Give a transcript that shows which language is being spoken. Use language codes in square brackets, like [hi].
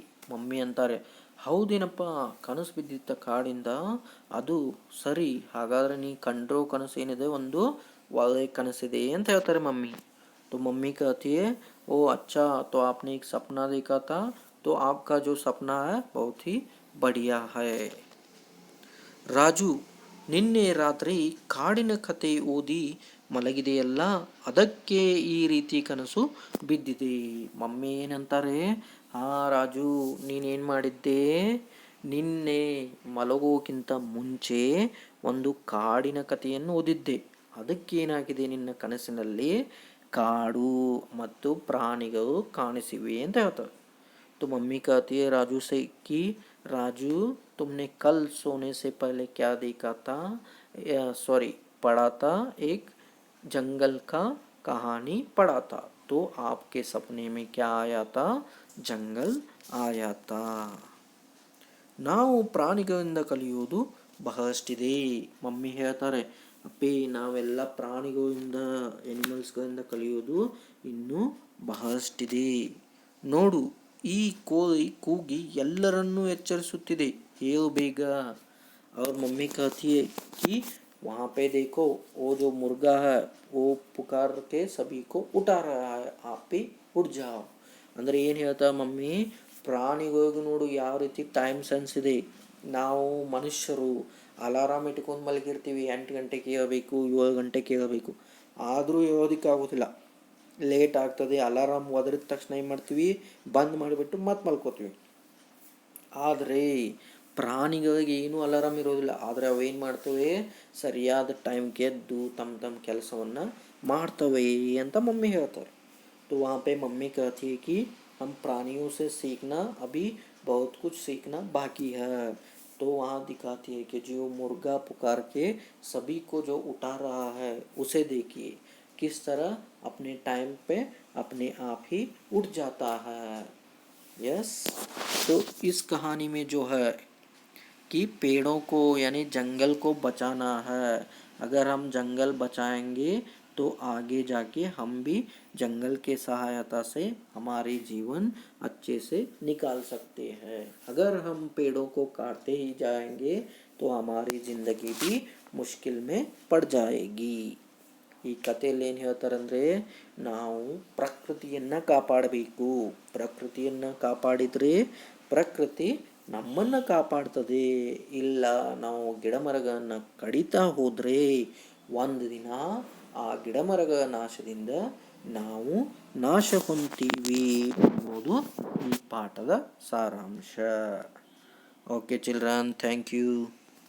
[kn] Mummy ಅಂತಾರೆ, ಹೌದೇನಪ್ಪ, ಕನಸು ಬಿದ್ದಿತ್ತ ಕಾಡಿಂದ, ಅದು ಸರಿ. ಹಾಗಾದರೆ ನೀ ಕಂಡ್ರೋ ಕನಸು ಏನಿದೆ ಒಂದು ಒಳ್ಳೆಯ ಕನಸಿದೆ ಅಂತ ಹೇಳ್ತಾರೆ ಮಮ್ಮಿ. [hi] तो मम्मी कहती है, ओ अच्छा, तो आपने एक सपना देखा था, तो आपका जो सपना है बहुत ही बढ़िया है। [kn] ರಾಜು, ನಿನ್ನೆ ರಾತ್ರಿ ಕಾಡಿನ ಕತೆ ಓದಿ ಮಲಗಿದೆಯಲ್ಲ, ಅದಕ್ಕೆ ಈ ರೀತಿ ಕನಸು ಬಿದ್ದಿದೆ. ಮಮ್ಮಿ ಏನಂತಾರೆ, ಹಾ ರಾಜು, ನೀನೇನು ಮಾಡಿದ್ದೆ, ನಿನ್ನೆ ಮಲಗೋಕ್ಕಿಂತ ಮುಂಚೆ ಒಂದು ಕಾಡಿನ ಕಥೆಯನ್ನು ಓದಿದ್ದೆ. ಅದಕ್ಕೇನಾಗಿದೆ ನಿನ್ನ ಕನಸಿನಲ್ಲಿ ಕಾಡು ಮತ್ತು ಪ್ರಾಣಿಗಳು ಕಾಣಿಸಿವೆ ಅಂತ ಹೇಳ್ತಾರೆ. [hi] तो मम्मी कहती है राजू से कि राजू, तुमने कल सोने से पहले क्या देखा था, सॉरी पढ़ा था, एक जंगल का कहानी पढ़ा था, तो आपके सपने में क्या आया था, जंगल आया था। [kn] ನಾವು ಪ್ರಾಣಿಗಳಿಂದ ಕಲಿಯೋದು ಬಹಳಷ್ಟಿದೆ. ಮಮ್ಮಿ ಹೇಳ್ತಾರೆ, ಅಪ್ಪಿ ನಾವೆಲ್ಲ ಪ್ರಾಣಿಗಳಿಂದ ಎನಿಮಲ್ಸ್ಗಳಿಂದ ಕಲಿಯೋದು ಇನ್ನೂ ಬಹಳಷ್ಟಿದೆ. ನೋಡು, ಈ ಕೋಳಿ ಕೂಗಿ ಎಲ್ಲರನ್ನೂ ಎಚ್ಚರಿಸುತ್ತಿದೆ, ಹೇಳು ಬೇಗ. [hi] और मम्मी कहती है कि वहाँ पे देखो, वो जो मुर्गा है वो पुकार के सभी को उठा रहा है, आप भी उठ जाओ. [kn] ಅಂದರೆ ಏನು ಹೇಳ್ತಾ ಮಮ್ಮಿ, ಪ್ರಾಣಿಗಳಿಗೂ ನೋಡು ಯಾವ ರೀತಿ ಟೈಮ್ ಸೆನ್ಸ್ ಇದೆ. ನಾವು ಮನುಷ್ಯರು ಅಲಾರಾಮ್ ಇಟ್ಕೊಂಡು ಮಲಗಿರ್ತೀವಿ, 8 ಗಂಟೆಗೆ ಏಳಬೇಕು, 7 ಗಂಟೆಗೆ ಏಳಬೇಕು, ಆದರೂ ಹೇಳೋದಕ್ಕಾಗೋದಿಲ್ಲ, ಲೇಟ್ ಆಗ್ತದೆ. ಅಲಾರಾಮ್ ಒದರಿದ ತಕ್ಷಣ ಏನು ಮಾಡ್ತೀವಿ, ಬಂದ್ ಮಾಡಿಬಿಟ್ಟು ಮತ್ತೆ ಮಲ್ಕೋತೀವಿ. ಆದರೆ ಪ್ರಾಣಿಗಳಿಗೆ ಏನೂ ಅಲಾರಾಮ್ ಇರೋದಿಲ್ಲ, ಆದರೆ ಅವೇನು ಮಾಡ್ತವೆ, ಸರಿಯಾದ ಟೈಮ್ಗೆ ಎದ್ದು ತಮ್ಮ ತಮ್ಮ ಕೆಲಸವನ್ನು ಮಾಡ್ತವೆ ಅಂತ ಮಮ್ಮಿ ಹೇಳ್ತಾರೆ. [hi] तो वहाँ पे मम्मी कहती है कि हम प्राणियों से सीखना, अभी बहुत कुछ सीखना बाकी है. तो वहाँ दिखाती है कि जो मुर्गा पुकार के सभी को जो उठा रहा है उसे देखिए, किस तरह अपने टाइम पे अपने आप ही उठ जाता है. यस, तो इस कहानी में जो है कि पेड़ों को यानी जंगल को बचाना है. अगर हम जंगल बचाएंगे तो आगे जाके हम भी जंगल के सहायता से हमारे जीवन अच्छे से निकाल सकते हैं. अगर हम पेड़ों को काटते ही जाएंगे तो हमारी ज़िंदगी भी मुश्किल में पड़ जाएगी. [kn] ಈ ಕಥೆಯಲ್ಲಿ ಏನು ಹೇಳ್ತಾರಂದರೆ, ನಾವು ಪ್ರಕೃತಿಯನ್ನು ಕಾಪಾಡಬೇಕು. ಪ್ರಕೃತಿಯನ್ನು ಕಾಪಾಡಿದರೆ ಪ್ರಕೃತಿ ನಮ್ಮನ್ನು ಕಾಪಾಡ್ತದೆ. ಇಲ್ಲ ನಾವು ಗಿಡ ಮರಗಳನ್ನು ಕಡಿತಾ ಹೋದರೆ ಒಂದು ದಿನ ಆ ಗಿಡ ಮರಗಳ ನಾಶದಿಂದ ನಾವು ನಾಶ ಹೊಂದ್ತೀವಿ ಅನ್ನೋದು ಈ ಪಾಠದ ಸಾರಾಂಶ. [en] Okay children, thank you.